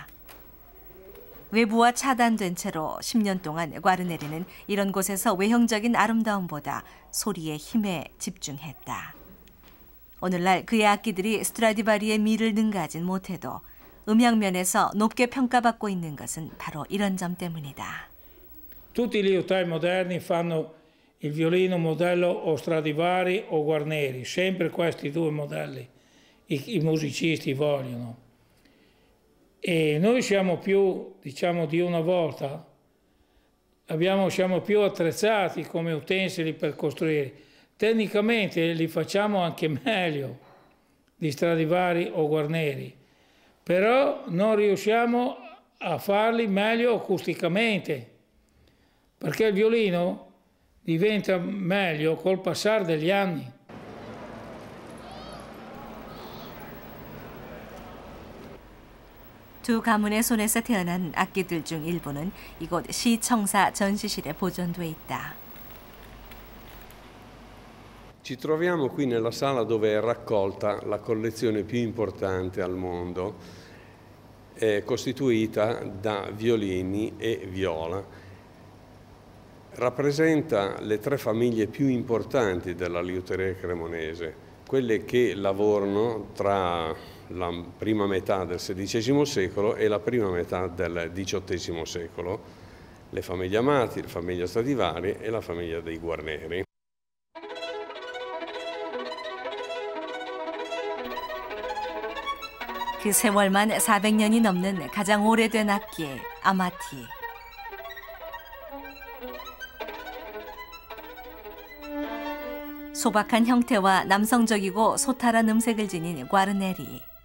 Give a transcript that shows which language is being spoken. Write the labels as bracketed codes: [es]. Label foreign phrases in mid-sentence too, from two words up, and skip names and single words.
[ko] 외부와 차단된 채로 10년 동안 과르네리는 이런 곳에서 외형적인 아름다움보다 소리의 힘에 집중했다. 오늘날 그의 악기들이 스트라디바리의 미를 능가하진 못해도 음향면에서 높게 평가받고 있는 것은 바로 이런 점 때문이다. [it] Tutti gli liutai moderni fanno il violino modello o Stradivari o Guarneri, sempre questi due modelli i musicisti vogliono. E noi siamo più, diciamo, di una volta, siamo più attrezzati come utensili per costruire. Tecnicamente li facciamo anche meglio di Stradivari o Guarneri, però non riusciamo a farli meglio acusticamente, perché il violino diventa meglio col passare degli anni. [ko] 두 가문의 손에서 태어난 악기들 중 일부는 이곳 시청사 전시실에 보존돼 있다. [it] Ci troviamo qui nella sala dove è raccolta la collezione più importante al mondo, costituita da violini e viola. Rappresenta le tre famiglie più importanti della liuteria cremonese, quelle che lavorano tra la prima metà del XVI secolo e la prima metà del XVIII secolo, le famiglie Amati, la famiglia Stradivari e la famiglia dei Guarneri. [ko] 그 세월만 400년이 넘는 가장 오래된 악기, 아마티. 소박한 형태와 남성적이고 소탈한 음색을 지닌 과르네리.